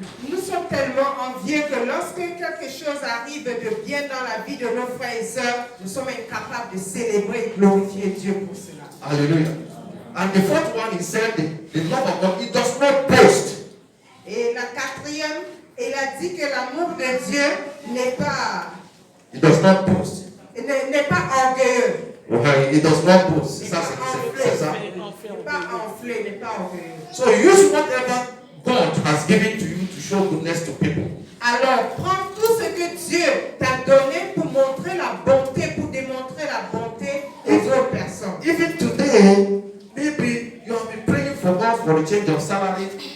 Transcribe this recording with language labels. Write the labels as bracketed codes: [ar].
[fr] nous sommes tellement envieux que lorsque quelque chose arrive de bien dans la vie de nos frères et sœurs, nous sommes incapables de célébrer et glorifier Dieu pour cela. Hallelujah. [en] And the fourth one, he said, the love of God, it does not boast. [fr] Et la quatrième, il a dit que l'amour de Dieu n'est pas, [en] It does not boast. [fr] n'est pas orgueilleux. [en] Okay, it does not boast. [fr] N'est C'est ça, pas c'est ça. enflé, n'est pas enflé, n'est pas orgueilleux. [en] So use whatever God has given to you to show goodness to people. [fr] Alors, prends tout ce que Dieu t'a donné pour montrer la bonté, pour démontrer la bonté aux autres personnes. [en] Even today, maybe you have been praying for God for a change of salary.